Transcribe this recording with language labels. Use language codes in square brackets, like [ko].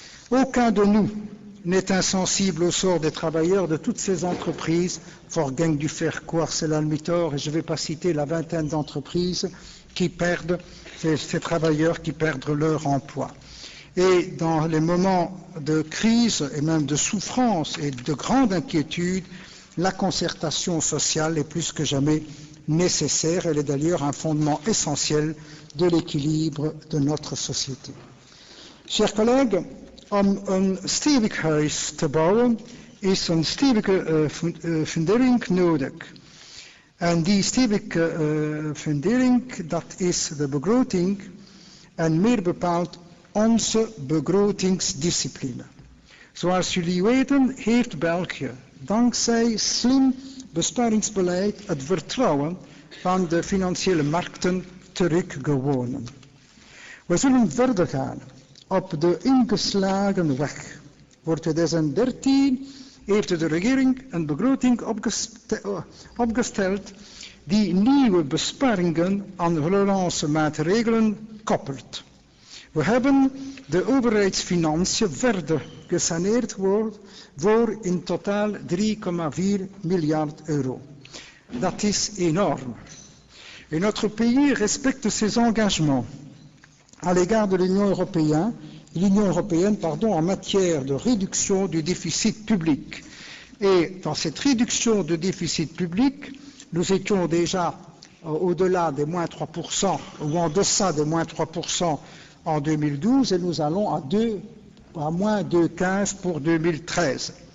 [fr] Aucun de nous n'est insensible au sort des travailleurs de toutes ces entreprises, Vorgang du Verkoor, Selal-Mitor, et je ne vais pas citer la vingtaine d'entreprises qui perdent, ces travailleurs qui perdent leur emploi. Et dans les moments de crise et même de souffrance et de grande inquiétude, la concertation sociale est plus que jamais nécessaire. Elle est d'ailleurs un fondement essentiel de l'équilibre de notre société. Chers collègues, [nl] om een stevig huis te bouwen is een stevige fundering nodig. En die stevige fundering, dat is de begroting en meer bepaald onze begrotingsdiscipline. Zoals jullie weten heeft België dankzij slim besparingsbeleid het vertrouwen van de financiële markten teruggewonnen. We zullen verder gaan op de ingeslagen weg. Voor 2013 heeft de regering een begroting opgesteld die nieuwe besparingen aan relance maatregelen koppelt. We hebben de overheidsfinanciën verder gesaneerd voor in totaal 3,4 miljard euro. Dat is énorme. [fr] Et notre pays respecte ses engagements à l'égard de l'Union européenne, en matière de réduction du déficit public. Et dans cette réduction du déficit public, nous étions déjà au-delà des moins 3% ou en deçà des moins 3% en 2012 et nous allons à moins 2,15 pour 2013.